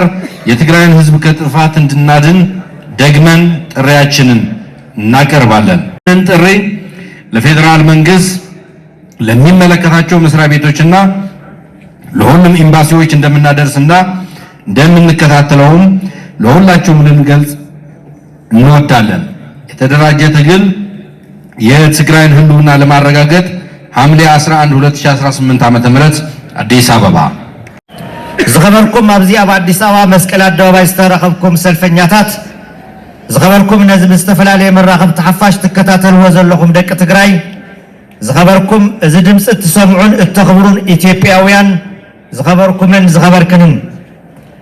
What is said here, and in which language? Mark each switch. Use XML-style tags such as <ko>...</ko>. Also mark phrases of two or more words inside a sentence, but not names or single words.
<am>የትግራይን ህዝብ ከጥፋት እንድናድን ደግመን ጥሪያችንን እናቀርባለን። ይህን ጥሪ ለፌዴራል መንግስት፣ ለሚመለከታቸው መስሪያ ቤቶችና ለሁሉም ኤምባሲዎች እንደምናደርስና እንደምንከታተለውም ለሁላችሁም ልንገልጽ እንወዳለን። የተደራጀ ትግል የትግራይን ህልውና ለማረጋገጥ ሐምሌ 11 2018 ዓ.ም አዲስ አበባ</am> <ti>ዝኸበርኩም ኣብዚ ኣብ አዲስ አበባ መስቀል አደባባይ ዝተረኸብኩም ሰልፈኛታት ዝኸበርኩም ነዚ ብዝተፈላለየ መራኸብቲ ሓፋሽ ትከታተልዎ ዘለኹም ደቂ ትግራይ ዝኸበርኩም እዚ ድምፂ እትሰምዑን እተኽብሩን ኢትዮጵያውያን ዝኸበርኩምን ዝኸበርክንን</ti>